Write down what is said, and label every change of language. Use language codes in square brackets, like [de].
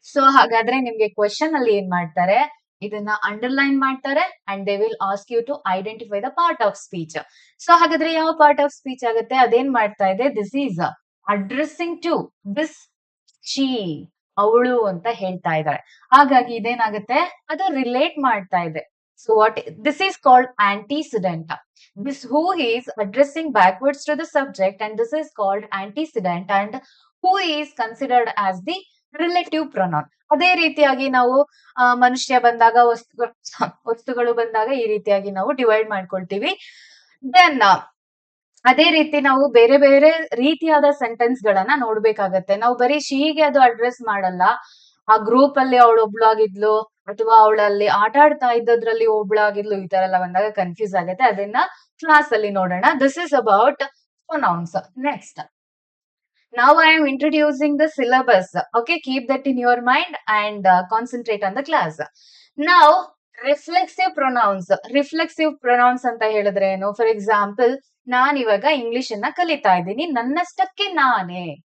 [en] so [kn] ಹಾಗಾದ್ರೆ ನಿಮ್ಗೆ question ಅಲ್ಲಿ ಏನ್ ಮಾಡ್ತಾರೆ, ಇದನ್ನ ಅಂಡರ್ಲೈನ್ ಮಾಡ್ತಾರೆ [en] And they will ask you to identify the part of speech. [kn] So ಹಾಗಾದ್ರೆ ಯಾವ ಪಾರ್ಟ್ ಆಫ್ ಸ್ಪೀಚ್ ಆಗುತ್ತೆ? ಅದೇನ್ ಮಾಡ್ತಾ ಇದೆ? [en] this is addressing to this she, [kn] ಅವಳು ಅಂತ ಹೇಳ್ತಾ ಇದ್ದಾಳೆ. ಹಾಗಾಗಿ ಇದೇನಾಗುತ್ತೆ, ಅದು ರಿಲೇಟ್ ಮಾಡ್ತಾ ಇದೆ. [en] So what this is called antecedent. This who is addressing backwards to the subject, and this is called antecedent, and who is considered as the relative pronoun. [kn] ಅದೇ ರೀತಿಯಾಗಿ ನಾವು ಮನುಷ್ಯ ಬಂದಾಗ ವಸ್ತುಗಳು ಬಂದಾಗ ಈ ರೀತಿಯಾಗಿ ನಾವು ಡಿವೈಡ್ ಮಾಡ್ಕೊಳ್ತೀವಿ. ದೆನ್ ಅದೇ ರೀತಿ ನಾವು ಬೇರೆ ಬೇರೆ ರೀತಿಯಾದ ಸೆಂಟೆನ್ಸ್ ಗಳನ್ನ ನೋಡ್ಬೇಕಾಗತ್ತೆ. ನಾವು ಬರೀ ಶೀಗೆ ಅದು ಅಡ್ರೆಸ್ ಮಾಡಲ್ಲ. ಆ ಗ್ರೂಪ್ ಅಲ್ಲಿ ಅವಳು ಒಬ್ಳಾಗಿದ್ಲು ಅಥವಾ ಅವಳಲ್ಲಿ ಆಟ ಆಡ್ತಾ ಇದ್ದದ್ರಲ್ಲಿ ಒಬ್ಳಾಗಿದ್ಲು, ಈ ತರ ಎಲ್ಲ ಬಂದಾಗ ಕನ್ಫ್ಯೂಸ್ ಆಗುತ್ತೆ. ಅದನ್ನ ಕ್ಲಾಸ್ ಅಲ್ಲಿ ನೋಡೋಣ. [en] This is about pronouns. Next, now I am introducing the syllabus. Okay, keep that in your mind and concentrate on the class. Now, reflexive pronouns. [kn] Reflexive pronouns ಅಂತ ಹೇಳಿದ್ರೆ ಏನು? ಫಾರ್ ಎಕ್ಸಾಂಪಲ್, ನಾನು ಇವಾಗ English ಅನ್ನ ಕಲಿತಾ ಇದ್ದೀನಿ, ನನ್ನಷ್ಟಕ್ಕೆ ನಾನೇ.